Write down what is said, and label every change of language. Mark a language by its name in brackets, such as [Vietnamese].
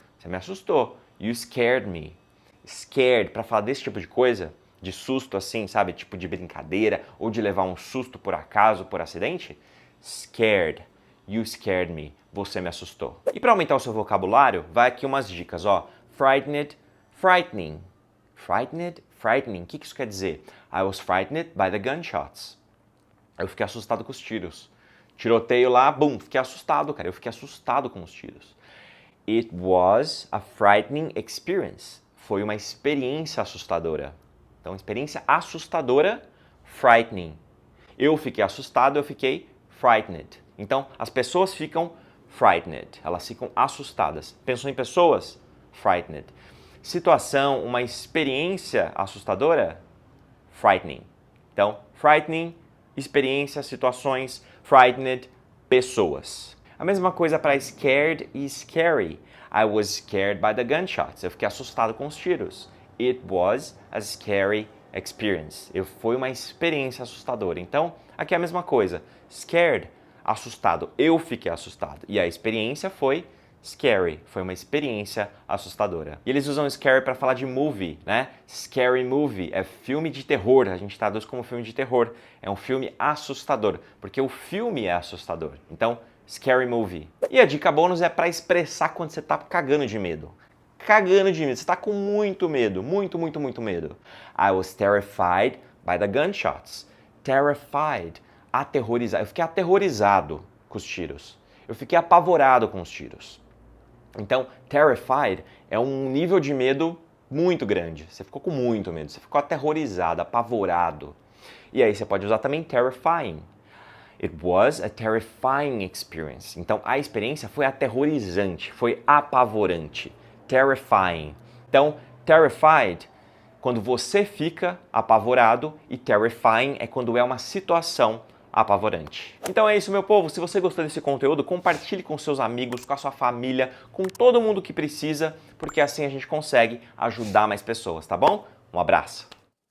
[Portuguese] Você me assustou. [English] You scared me. [Portuguese] Scared, para falar desse tipo de coisa, de susto assim, sabe, tipo de brincadeira, ou de levar um susto por acaso, por acidente, scared. You scared me. Você me assustou. E para aumentar o seu vocabulário, vai aqui umas dicas, ó. Frightened, frightening. Frightened, frightening. O que isso quer dizer? [English] I was frightened by the gunshots. [Portuguese] Eu fiquei assustado com os tiros. Tiroteio lá, bum, fiquei assustado, cara. Eu fiquei assustado com os tiros. [English] It was a frightening experience. [Portuguese] Foi uma experiência assustadora. Então, experiência assustadora, frightening. Eu fiquei assustado, eu fiquei frightened. Então, as pessoas ficam frightened. Elas ficam assustadas. Pensou em pessoas? Frightened. Situação, uma experiência assustadora? Frightening. Então, frightening, experiência, situações, frightened, pessoas. A mesma coisa para scared e scary. [English] I was scared by the gunshots. [Portuguese] Eu fiquei assustado com os tiros. [English] It was a scary experience. [Portuguese] Foi uma experiência assustadora. Então, aqui é a mesma coisa. Scared, assustado. Eu fiquei assustado. E a experiência foi scary. Foi uma experiência assustadora. E eles usam scary para falar de movie, né? Scary movie é filme de terror. A gente traduz como filme de terror. É um filme assustador, porque o filme é assustador. Então, scary movie. E a dica bônus é para expressar quando você tá cagando de medo. Cagando de medo. Você tá com muito medo. Muito, muito, muito medo. [English] I was terrified by the gunshots. Terrified. [Portuguese] Aterrorizado. Eu fiquei aterrorizado com os tiros. Eu fiquei apavorado com os tiros. Então, terrified é um nível de medo muito grande. Você ficou com muito medo. Você ficou aterrorizado, apavorado. E aí você pode usar também terrifying. [English] It was a terrifying experience. [Portuguese] Então, a experiência foi aterrorizante, foi apavorante. Terrifying. Então, terrified, quando você fica apavorado, e terrifying é quando é uma situação apavorante. Então é isso, meu povo. Se você gostou desse conteúdo, compartilhe com seus amigos, com a sua família, com todo mundo que precisa, porque assim a gente consegue ajudar mais pessoas, tá bom? Um abraço.